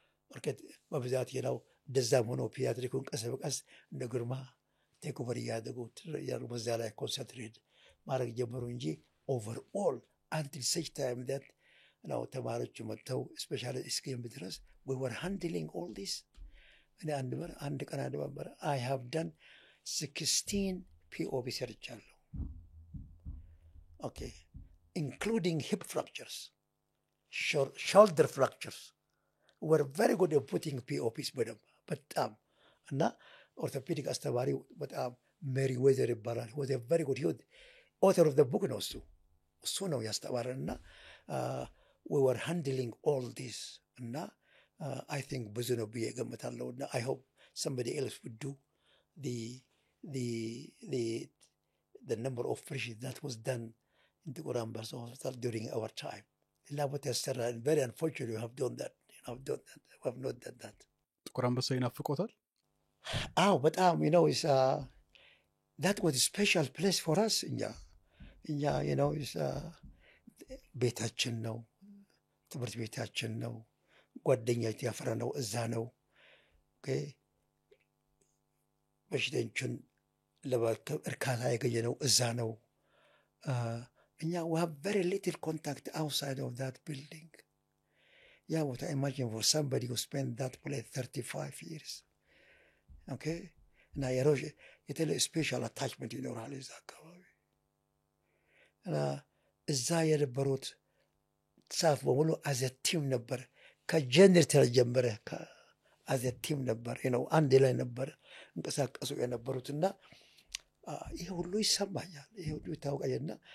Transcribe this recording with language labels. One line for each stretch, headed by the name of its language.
Amharic: ኦርኬት በብዛት እንደዛም ሆኖ ፒዲያትሪኩን ቀስ በቀስ እንደ ግርማ ቴክ ኦቨር እያደረጉ በዛ ላይ ኮንሰንትሬት ማድረግ ጀመሩ እንጂ ኦቨርኦል
English: until such time that
Amharic: ተማሪዎቹ መጥተው ስፔሻሊ እስኪም ድረስ
English: we were handling all this
Amharic: እኔ አንድ ቀን
English: I have done 16 POP
Amharic: ሰርቻለሁ።
English: okay including hip fractures, shoulder fractures. We're very good at putting POPs
Amharic: በጣም እና ኦርቶፔዲክ አስተማሪ በጣም ሜሪ ዌዘር ይባላል
English: was a very good author of the book
Amharic: ነው እሱ ነው ያስተማረንና
English: we were handling all this. እና I think
Amharic: ብዙ ነው ብዬ እገምታለሁ። እና
English: I hope somebody else would do the the the the number of operations that was done in the Quran Barso Hospital during our time. Very unfortunately, we have done that. We have not done that.
Amharic: ጥቁር አንበሳ ይናፍቆታል?
English: But it's that was a special place for us.
Amharic: It's ቤታችን ነው፣ ትምህርት ቤታችን ነው፣ ጓደኛችን ያፈራነው እዛ ነው። በሽተኞችን ለማከም እርካታ ያገኘነው እዛ ነው።
English: we have very little contact outside of that building. What I imagine for somebody who spent that place 35 years.
Amharic: እና የተለየ ስፔሻል አታችመንት ይኖራል እዛ አካባቢ። እና እዛ የነበሩት ስታፍ በሙሉ አዘ ቲም ነበር። ከጀነሬተር ጀመረ አዘ ቲም ነበር፣ አንድ ላይ ነበር እንቀሳቀሱ የነበሩት። እና ይሄ ሁሉ ይሰማኛል፣ ይሄ ሁሉ ይታወቃልና